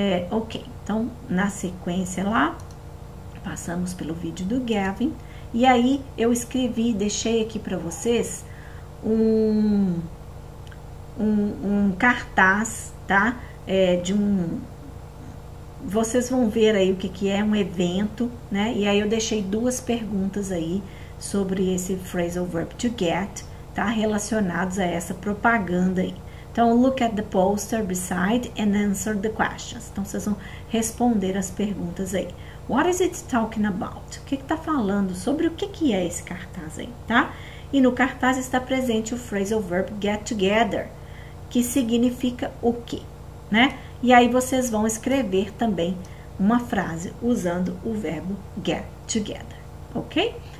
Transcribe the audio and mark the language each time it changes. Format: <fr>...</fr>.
<pt>Ok, então, na sequência lá, passamos pelo vídeo do Gavin, e aí eu escrevi, deixei aqui para vocês um cartaz, tá? Vocês vão ver aí o que é um evento, né? E aí eu deixei 2 perguntas aí sobre esse phrasal verb to get, tá? Relacionados a essa propaganda aí.</pt> <en>Então, look at the poster beside and answer the questions.</en> <pt>Então, vocês vão responder as perguntas aí.</pt> <en>What is it talking about?</en> <pt>O que está falando sobre o que é esse cartaz aí, tá? E no cartaz está presente o phrasal verb get together, que significa o quê, né? E aí vocês vão escrever também uma frase usando o verbo get together, ok?</pt>